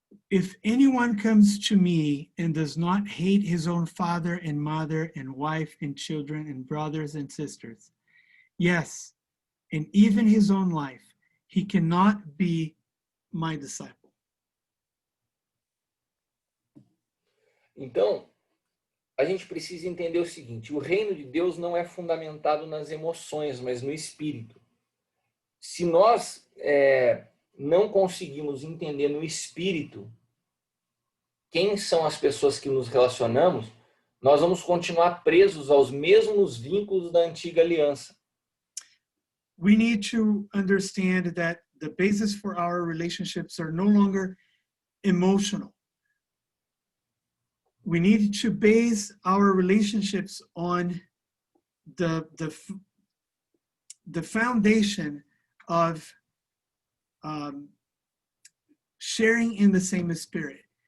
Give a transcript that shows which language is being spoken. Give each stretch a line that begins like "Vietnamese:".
English: If anyone comes to me and does not hate his own father and mother and wife and children and brothers and sisters, yes, and even his own life, he cannot be my disciple.
Portuguese: Então, a gente precisa entender o seguinte: o reino de Deus não é fundamentado nas emoções, mas no espírito. Se nós não conseguimos entender no espírito quem são as pessoas que nos relacionamos, nós vamos continuar presos aos mesmos vínculos da antiga aliança.
English: We need to understand that the basis for our relationships are no longer emotional. We need to base our relationships on the foundation of sharing in the same spirit.